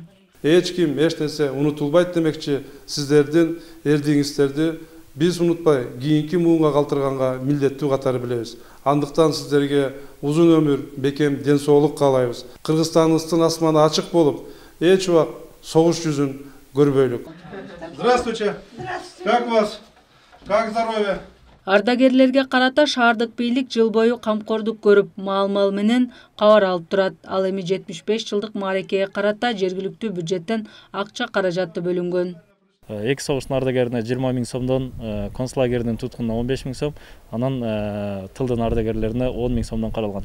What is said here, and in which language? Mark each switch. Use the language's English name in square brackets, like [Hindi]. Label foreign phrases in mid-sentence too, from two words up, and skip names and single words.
[Kyrgyz] Эч ким эч нерсе унутулбайт демекчи, сиздердин эрдигиңиздерди биз унутпай, кийинки муунга калтырганга милдеттүү катары билебиз. Андыктан сиздерге узун өмүр, бекем ден соолук каалайбыз. Кыргызстаныбыздын асманы ачык болуп, эч убак согуш жүзүн көрбөйлүк. [Russian] Здравствуйте. Как вас? Как здоровье? [Kyrgyz] Ардагерлерге карата шаардык бийлик жыл бою камкордук көрүп, маал менен кабар алып турат. Ал эми 75 жылдык мааракеге карата жергиликтүү бюджеттен акча каражаты бөлүнгөн. Эки согуштун ардагерине 20 000 сомдон, концлагердин туткунуна 15 000 сом, анан тылдын ардагерлерине 10 000 сомдон каралган.